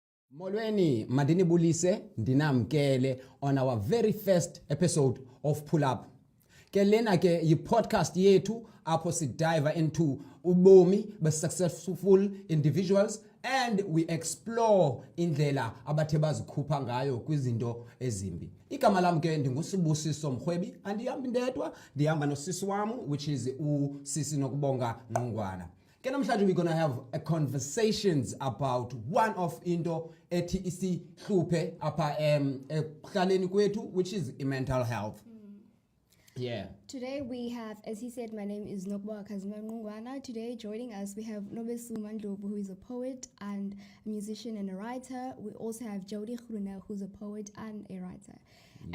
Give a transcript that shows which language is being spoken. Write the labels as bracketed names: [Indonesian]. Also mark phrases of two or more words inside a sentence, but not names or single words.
[Xhosa] Molweni, mandini bulise, ndinamkele [English] on our very first episode of Pull Up. [Xhosa] Ke lena ke yi-podcast yethu apho [English] dive into [Xhosa] ubomi [English] be-successful individuals and we explore [Xhosa] indlela abathe bazikhupha ngayo kwizinto ezimbi. Igama lam ke ndinguSibusiso Mrhwebi, andihambi ndedwa, ndihamba nosisi wam [English] which is [Xhosa] uSisi Nokubonga Nqungwana. Ke namhlanje [English] we're going to have a conversations about one of [Xhosa] into ethi isihluphe apha ekuhlaleni kwethu [English] which is mental health. Yeah. Today we have, as he said, my name is Nokubonga Nqungwana. Today joining us we have Nobesu Mandlovu, who is a poet and a musician and a writer. We also have Jody Groenewald, who's a poet and a writer. Yeah.